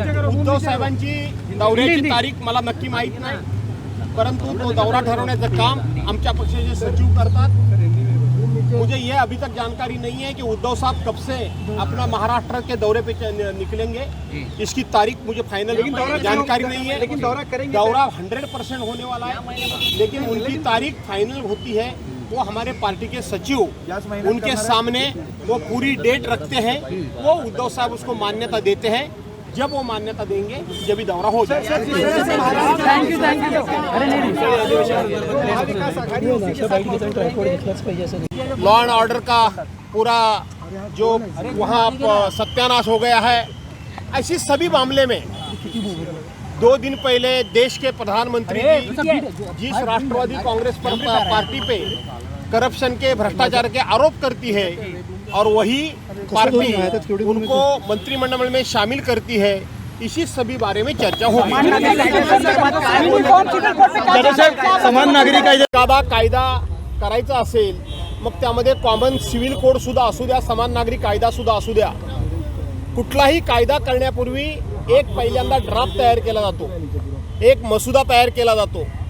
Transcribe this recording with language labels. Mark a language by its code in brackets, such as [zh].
[mr] उद्धव साहेबांची दौऱ्याची तारीख मला नक्की माहीत नाही, परंतु तो दौरा ठरवण्याचं काम आमच्या पक्षाचे सचिव करतात. [hi] मुझे ये अभी तक जानकारी नहीं है कि उद्धव साहब कब से अपना महाराष्ट्र के दौरे पे निकलेंगे. इसकी तारीख मुझे फाइनल जानकारी नहीं है. लेकिन दौरा 100% होने वाला है, लेकिन उनकी तारीख फाइनल होती है वो हमारे पार्टी के सचिव उनके सामने वो पूरी डेट रखते हैं. वो उद्धव साहब उसको मान्यता देते हैं. जब वो मान्यता देंगे जब भी दौरा हो जाए. लॉ एंड ऑर्डर का पूरा जो वहाँ सत्यानाश हो गया है, ऐसी सभी मामले में 2 दिन पहले देश के प्रधानमंत्री जिस राष्ट्रवादी कांग्रेस पार्टी पे करप्शन के भ्रष्टाचार के आरोप करती है और वही पार्टी उनको मंत्रिमंडल में शामिल करती है, इसी सभी बारे में चर्चा होगी. समान नागरिक [mr] कायदा करायचा असेल मग त्यामध्ये कॉमन सिव्हिल कोड सुद्धा असू द्या, समान नागरिक कायदा सुद्धा असू द्या. कुठलाही कायदा करण्यापूर्वी एक पहिल्यांदा ड्राफ्ट तयार केला जातो, एक मसुदा तयार केला जातो.